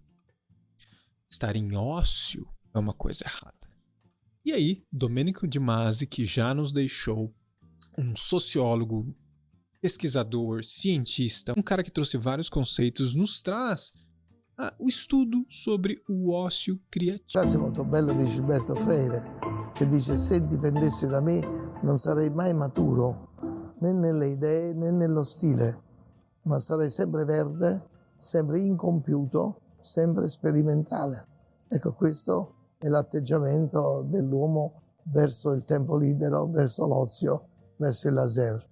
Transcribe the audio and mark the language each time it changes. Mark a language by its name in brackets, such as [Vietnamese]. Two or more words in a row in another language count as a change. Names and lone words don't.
[Portuguese] Estar em ócio é uma coisa errada. E aí, Domenico de Masi, que já nos deixou, um sociólogo, pesquisador, cientista, um cara que trouxe vários conceitos, nos traz o estudo sobre o ócio criativo. [Italian] Frase molto bella di Gilberto Freire, che dice: se dipendesse da me non sarei mai maturo, né nelle idee né nello stile, ma sarei sempre verde, sempre incompiuto, sempre sperimentale. Ecco, questo è l'atteggiamento dell'uomo verso il tempo libero, verso l'ozio, verso il laser.